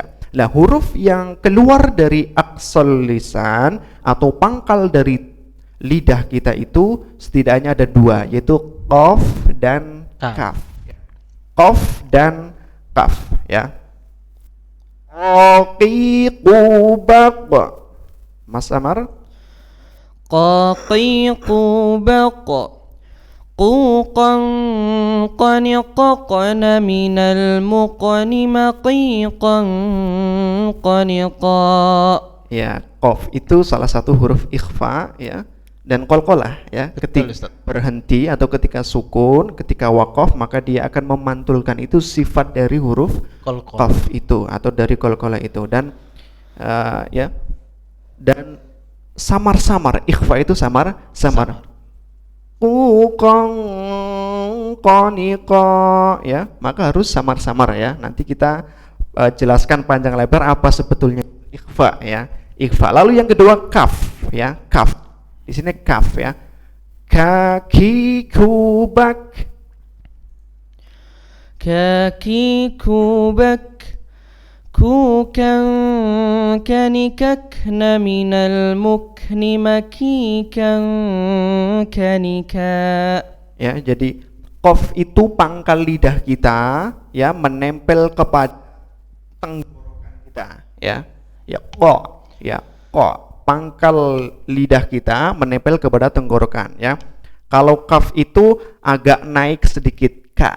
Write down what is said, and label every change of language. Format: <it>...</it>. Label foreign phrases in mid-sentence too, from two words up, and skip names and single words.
<id>Nah, huruf yang keluar dari aqsal lisan atau pangkal dari lidah kita itu setidaknya ada dua, yaitu qaf dan kaf. Qaf dan kaf, ya. Qaqiqubaq. Mas Amar?</id> <ar>قاقيقبق قوقا قنققن من المقن مقيقا قنقا.</ar> <id>Ya, qaf itu salah satu huruf ikhfa, ya, dan qalqalah, ya. Betul, Ketika Ustaz. berhenti atau ketika sukun, ketika waqaf, maka dia akan memantulkan, itu sifat dari huruf Qalqalah. qaf itu atau dari qalqalah itu. Dan ya, dan samar-samar, ikhfa itu samar-samar. Qaqan qaniqa, ya, maka harus samar-samar, ya. Nanti kita jelaskan panjang lebar apa sebetulnya ikhfa, ya. Ikhfa. Lalu yang kedua kaf, ya, kaf. Di sini kaf, ya. Kaki kubak.</id> <ar>كاكي كوبك كوكا كنككن من المكن مكيكا كنكا.</ar> <id>Ya, jadi qaf itu pangkal lidah kita, ya, menempel kepada tenggorokan kita, ya. ya ko, ya ko. Pangkal lidah kita menempel kepada tenggorokan, ya. Kalau kaf itu agak naik sedikit ka.</id>